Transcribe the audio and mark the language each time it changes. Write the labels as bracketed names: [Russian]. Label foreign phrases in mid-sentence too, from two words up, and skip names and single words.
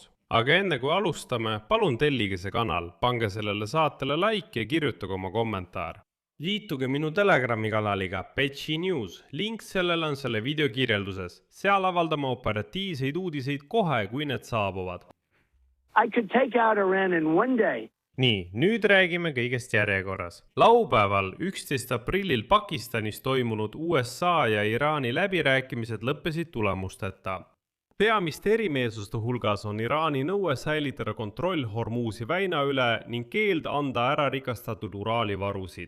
[Estonian] Aga enne kui alustame, palun tellige see kanal, pange sellele saatele like ja kirjutage oma kommentaar. Liituge minu Telegrami kanaliga Betši News, link sellele on selle video kirjelduses. Seal avaldame operatiivseid uudiseid kohe, kui need saabuvad. [English] I could take out Iran in one day. [Estonian] Nii, nüüd räägime kõigest järjekorras. Laupäeval 11. aprillil Pakistanis toimunud USA ja Iraani läbirääkimised lõppesid tulemusteta. Peamiste erimeelsuste hulgas on Iraani nõue säilitada kontroll Hormuzi väina üle ning keeld anda ära rikastatud uraalivarusid.